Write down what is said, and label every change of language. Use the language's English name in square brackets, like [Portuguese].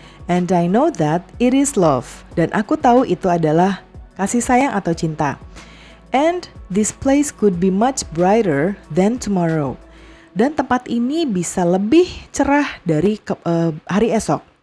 [English] And I know that it is love. [Indonesian] Dan aku tahu itu adalah kasih sayang atau cinta. [English] And this place could be much brighter than tomorrow. [Indonesian] Dan tempat ini bisa lebih cerah dari hari esok.